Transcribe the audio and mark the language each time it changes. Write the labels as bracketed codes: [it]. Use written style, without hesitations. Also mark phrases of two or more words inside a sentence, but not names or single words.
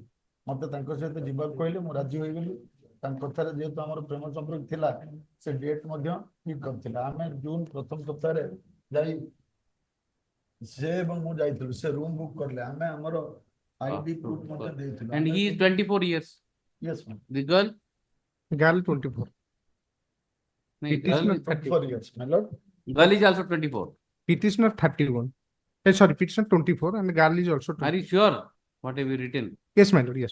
[or] ମତେ ତାଙ୍କ ସହିତ ଯିବାକୁ କହିଲେ, ମୁଁ ରାଜି ହୋଇଗଲି। ତାଙ୍କ କଥାରେ ଯେହେତୁ ଆମର ପ୍ରେମ ସମ୍ପର୍କ ଥିଲା, ସେ ଡେଟ୍ ମଧ୍ୟ ଠିକ କରିଥିଲା। ଆମେ ଜୁନ ପ୍ରଥମ ସପ୍ତାହରେ ଯାଇ ସେ ଏବଂ ମୁଁ ଯାଇଥିଲୁ, ସେ [en] room book [or] କରିଲେ, ଆମେ ଆମର [en] ID proof [or] ମଧ୍ୟ ଦେଇଥିଲୁ। [en] And he is 24 years. Yes, ma'am. The girl? Girl 24. Petitioner 34 years, my lord. Girl is also 24. Petitioner 31. Sorry, petitioner 24 and girl is also 24. Are you sure? What have you written? Yes, my lord. Yes.